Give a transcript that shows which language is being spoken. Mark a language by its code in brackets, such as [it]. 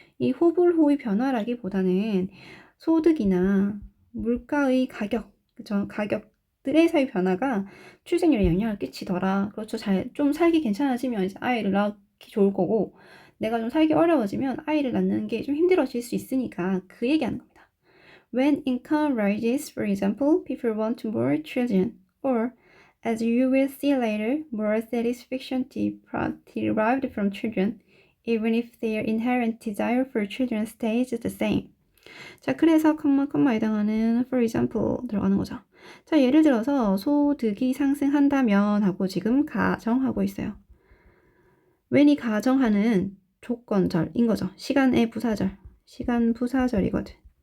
[ko] 이 호불호의 변화라기보다는 소득이나 물가의 가격, 그쵸? 가격들에서의 변화가 출생률에 영향을 끼치더라. 그렇죠? 좀 살기 괜찮아지면 이제 아이를 낳기 좋을 거고, 내가 좀 살기 어려워지면 아이를 낳는 게 좀 힘들어질 수 있으니까 그 얘기하는 겁니다. [en] When income rises, for example, people want more children, or, as you will see later, more satisfaction derived from children, even if their inherent desire for children stays the same. [ko] 자, 그래서 컴마에 해당하는 for example 들어가는 거죠. 자, 예를 들어서 소득이 상승한다면 하고 지금 가정하고 있어요. when이 가정하는 조건절인 거죠. 시간 부사절이거든.